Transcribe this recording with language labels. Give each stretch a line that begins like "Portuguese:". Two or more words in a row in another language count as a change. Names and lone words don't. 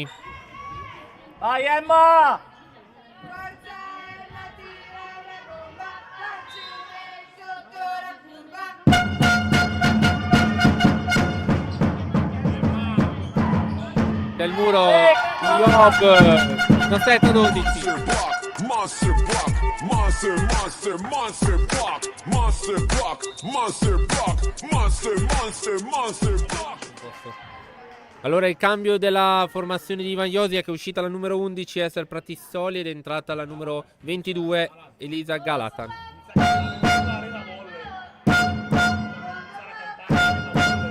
Italian: Vai Emma! Del muro Job 17-12.
English: Monster block, monster, monster, monster block, monster block, monster block, monster, monster, monster block.
Italian: Allora il cambio della formazione di Ivan Iosi è che è uscita la numero 11 Esser Pratissoli ed è entrata la numero 22 Elisa Galatan.